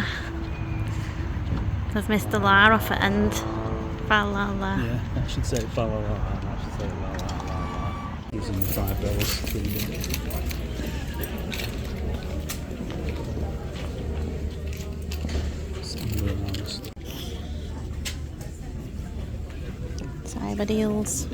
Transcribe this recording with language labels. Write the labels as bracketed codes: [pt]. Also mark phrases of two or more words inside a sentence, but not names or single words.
[en] They've missed the la off at end. Fa la la. Yeah, I should say fa la la la. I should say la la la la. Using the $5. Cyber deals.